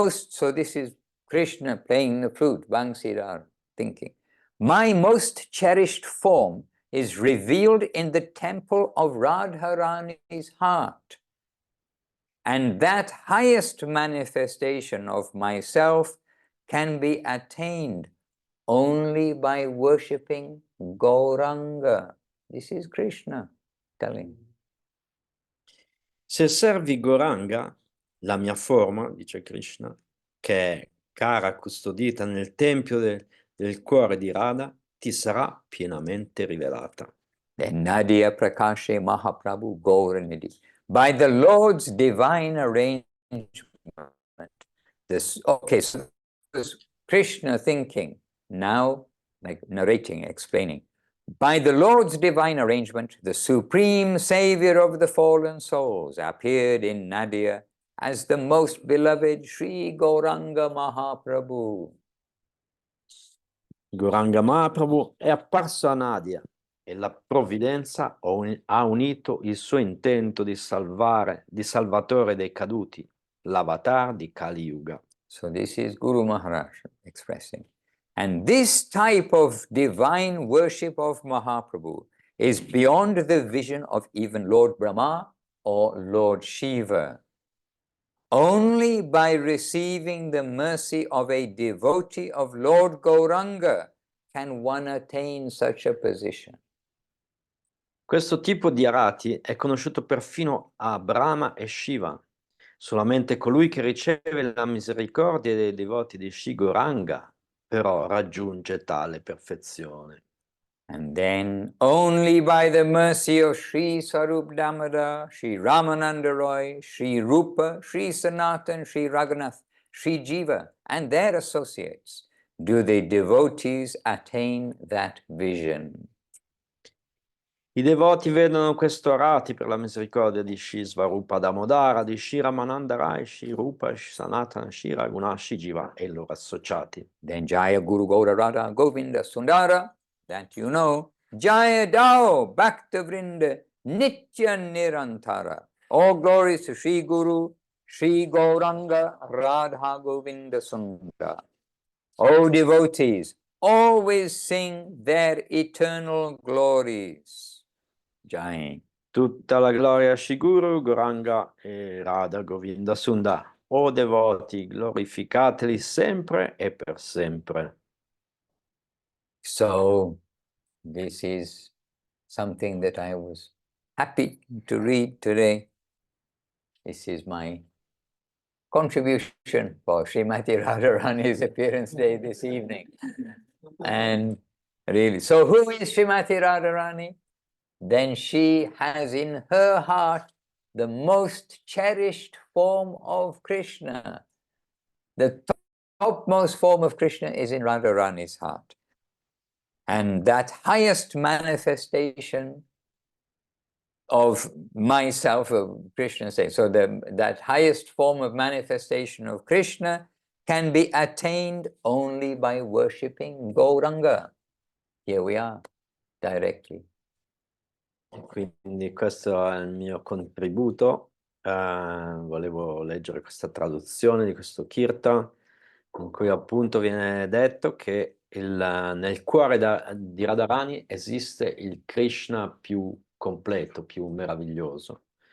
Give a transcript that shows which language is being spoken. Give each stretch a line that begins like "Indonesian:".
English: So this is Krishna playing the flute, Bansidhar, thinking, my most cherished form is revealed in the temple of Radharani's heart. And that highest manifestation of myself can be attained only by worshipping Gauranga. This is Krishna telling.
Italian: Se servi Gauranga, la mia forma, dice Krishna, che è cara custodita nel tempio del cuore di Radha, ti sarà pienamente rivelata.
Bangla: Then Nadia Prakashe Mahaprabhu Gauranidhi.
English: By the Lord's divine arrangement, so Krishna thinking, now like narrating, explaining, by the Lord's divine arrangement, the supreme savior of the fallen souls appeared in Nadia as the most beloved Sri Gauranga Mahaprabhu.
Italian: Gauranga Mahaprabhu è apparso a Nadia e la provvidenza ha unito il suo intento di salvatore dei caduti, l'avatar di Kali Yuga.
English: So this is Guru Maharaj expressing. And this type of divine worship of Mahaprabhu is beyond the vision of even Lord Brahma or Lord Shiva. Only by receiving the mercy of a devotee of Lord Gauranga can one attain such a position.
Italian: Questo tipo di arati è conosciuto perfino a Brahma e Shiva. Solamente colui che riceve la misericordia dei devoti di Sri Gauranga però raggiunge tale perfezione.
English: And then only by the mercy of Sri Sarup Damodar, Sri Ramananda Roy, Sri Rupa, Sri Sanatan, Sri Raghunath, Sri Jiva, and their associates do the devotees attain that vision.
Italian: I devoti vedono questo arati per la misericordia di Sri Svarupa Damodara, di Sri Ramananda Rai, Sri Rupa, Sri Sanatana, Sri Raghunath, Sri Jiva e i loro associati.
Bangla: Then Jaya Guru Gaura Radha Govinda Sundara,
English: that you know,
Bangla: Jaya Dao Bhakta Vrinda Nitya Nirantara.
English: All glories to Sri Guru, Sri Gauranga Radha Govinda Sundara. O devotees, always sing their eternal glories.
Bangla: Jai.
Italian: Tutta la gloria a Sri Guru, Gauranga e Radha Govinda Sundar. O devoti, glorificateli sempre e per sempre.
English: So, this is something that I was happy to read today. This is my contribution for Srimati Radharani's appearance day this evening. And really, so who is Srimati Radharani? Then she has in her heart the most cherished form of Krishna. The topmost form of Krishna is in Radharani's heart. And that highest manifestation of myself, of Krishna say. So that highest form of manifestation of Krishna can be attained only by worshipping Gauranga. Here we are, directly.
Italian: Quindi questo è il mio contributo. Volevo leggere questa traduzione di questo Kirtan, in cui appunto viene detto che nel cuore di Radharani esiste il Krishna più completo, più meraviglioso.